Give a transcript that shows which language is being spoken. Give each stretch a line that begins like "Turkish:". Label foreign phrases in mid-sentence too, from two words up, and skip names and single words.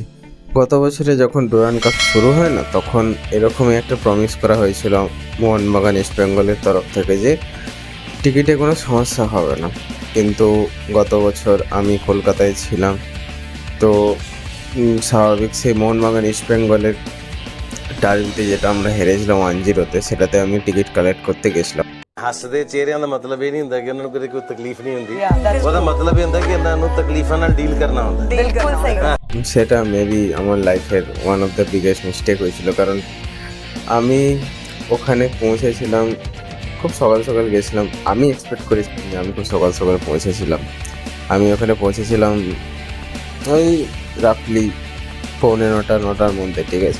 Bangla: গত বছরে যখন ডুরান্ড কাপ শুরু হয় না, তখন এরকমই একটা প্রমিস করা হয়েছিল মোহনবাগান ইস্ট বেঙ্গলের তরফ থেকে যে টিকিটে কোনো সমস্যা হবে না। কিন্তু গত বছর আমি কলকাতায় ছিলাম, তো স্বাভাবিক সেই মোহনবাগান ইস্ট বেঙ্গলের ডার্বিতে যেটা আমরা হেরেছিলাম 1-0-তে, সেটাতে আমি
English: ticket collect
Bangla: করতে ਗੇছিলাম।
Punjabi: ਹੱਸਦੇ ਚਿਹਰਿਆਂ ਦਾ ਮਤਲਬ ਇਹ ਨਹੀਂ ਹੁੰਦਾ ਕਿ ਉਹਨਾਂ ਨੂੰ ਕਦੇ ਕੋਈ ਤਕਲੀਫ ਨਹੀਂ ਹੁੰਦੀ
English: that's
Punjabi: ਉਹਦਾ ਮਤਲਬ ਇਹ ਹੁੰਦਾ ਕਿ ਇਹਨਾਂ ਨੂੰ ਤਕਲੀਫਾਂ ਨਾਲ ਡੀਲ ਕਰਨਾ ਹੁੰਦਾ
Hindi: बिल्कुल सही
Bangla: সেটা মেবি আমার লাইফের
English: one of the biggest mistake
Bangla: হয়েছিল, কারণ আমি ওখানে পৌঁছেছিলাম খুব সকাল সকাল গেছিলাম। আমি এক্সপেক্ট করেছিলাম যে আমি খুব সকাল সকাল পৌঁছেছিলাম। আমি ওখানে পৌঁছেছিলাম ওই রাফলি 9:45-9টার মধ্যে, ঠিক আছে।